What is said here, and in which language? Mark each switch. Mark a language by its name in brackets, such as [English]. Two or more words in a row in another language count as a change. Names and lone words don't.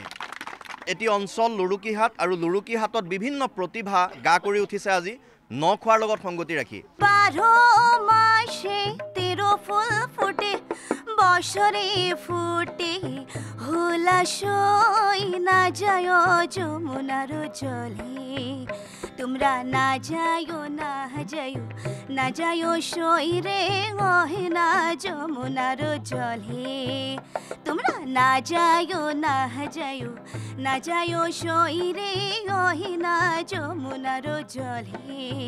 [Assamese] এটি অঞ্চল লুৰুকিহাট আৰু লুৰুকিহাটত বিভিন্ন প্ৰতিভা গা কৰি উঠিছে আজি নখোৱাৰ লগত সংগতি ৰাখি। [Bangla] 12 মাসে 13 ফুল ফুটে বছরে ফুটে হুলাসই না যায় যমুনার জলে তোমরা না যায়ো না যায়ো না যায়ো সই রে ওহে না যমুনার জলে তোমরা না যায়ো না যায়ো না যায়ো সই রে ওহে না যমুনার জলে